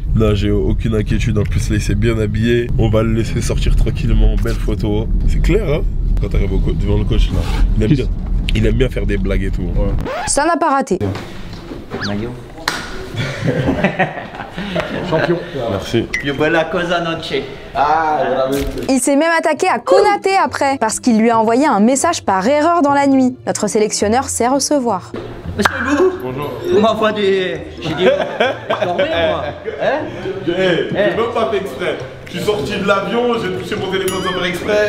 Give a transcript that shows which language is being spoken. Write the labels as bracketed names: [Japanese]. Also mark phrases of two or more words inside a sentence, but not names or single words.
[French] Là, j'ai aucune inquiétude. En plus, là, il s'est bien habillé. On va le laisser sortir tranquillement. Belle photo. C'est clair, hein, quand t'arrives devant le coach, là. Il aime bien faire des blagues et tout. Ouais. Ça n'a pas raté. Maillot. Champion. Merci. [Italian] Più bella cosa non c'è. [French] Il s'est même attaqué à Konaté après, parce qu'il lui a envoyé un message par erreur dans la nuit. Notre sélectionneur sait recevoir. Monsieur Bou. Bonjour. Vous m'envoyez des... J'ai dit... Dormez, moi. Hein? J'ai même pas fait exprès. Je suis sorti de l'avion, j'ai touché mon téléphone sans faire exprès.